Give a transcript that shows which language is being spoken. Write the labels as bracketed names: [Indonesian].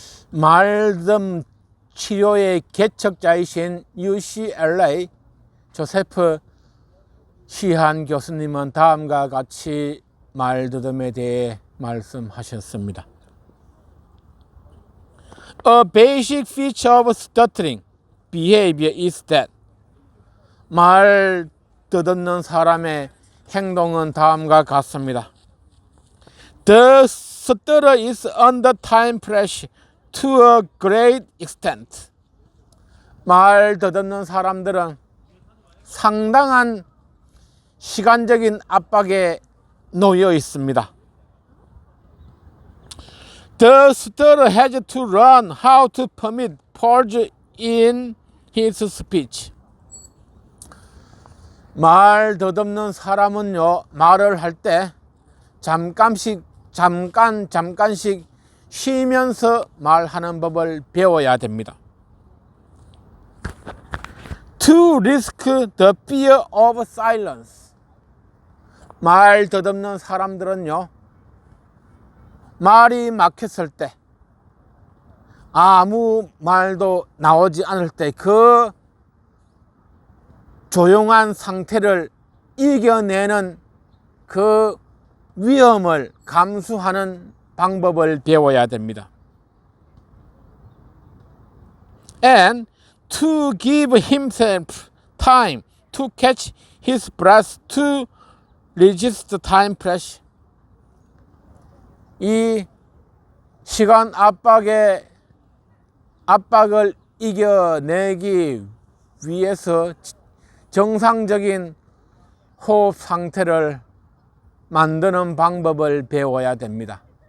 [Korean] 말더듬 치료의 개척자이신 UCLA 조세프 시한 교수님은 다음과 같이 말더듬에 대해 말씀하셨습니다. [English] A basic feature of stuttering behavior is that [Korean] 말 더듬는 사람의 행동은 다음과 같습니다. [English] The stutter is under time pressure to a great extent. [Korean] 말 더듬는 사람들은 상당한 시간적인 압박에 놓여 있습니다. [English] The stutter has to learn how to permit pause in his speech. [Korean] 말 더듬는 사람은요, 말을 할 때 잠깐씩 쉬면서 말하는 법을 배워야 됩니다. [English] To risk the fear of silence. [Korean] 말 더듬는 사람들은요, 말이 막혔을 때, 아무 말도 나오지 않을 때 그 조용한 상태를 이겨내는 그 위험을 감수하는 방법을 배워야 됩니다. [English] And to give himself time to catch his breath to resist time pressure. [Korean] 이 시간 압박을 이겨내기 위해서 정상적인 호흡 상태를 만드는 방법을 배워야 됩니다.